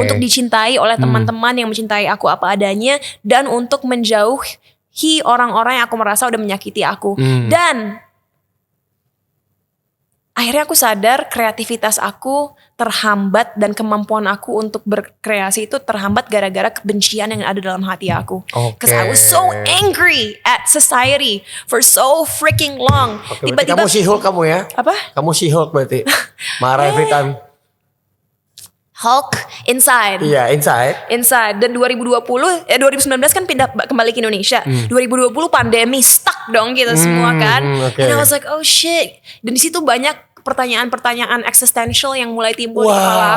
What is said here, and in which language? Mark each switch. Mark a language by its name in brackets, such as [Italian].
[Indonesian] untuk dicintai oleh teman-teman yang mencintai aku apa adanya, dan untuk menjauhi orang-orang yang aku merasa udah menyakiti aku. Dan akhirnya aku sadar kreativitas aku terhambat dan kemampuan aku untuk berkreasi itu terhambat gara-gara kebencian yang ada dalam hati aku. Oke. [English] Cause I was so angry at society for so freaking long. [Indonesian] Oke, berarti kamu She-Hulk kamu ya? Apa? Kamu She-Hulk berarti. Marah [English] every time. Hulk inside. [Indonesian] Iya, Inside. Dan 2019 kan pindah kembali ke Indonesia. 2020 pandemi stuck dong kita semua kan. Oke. [English] And I was like oh shit. [Indonesian] Dan di situ banyak pertanyaan-pertanyaan eksistensial yang mulai timbul di kepala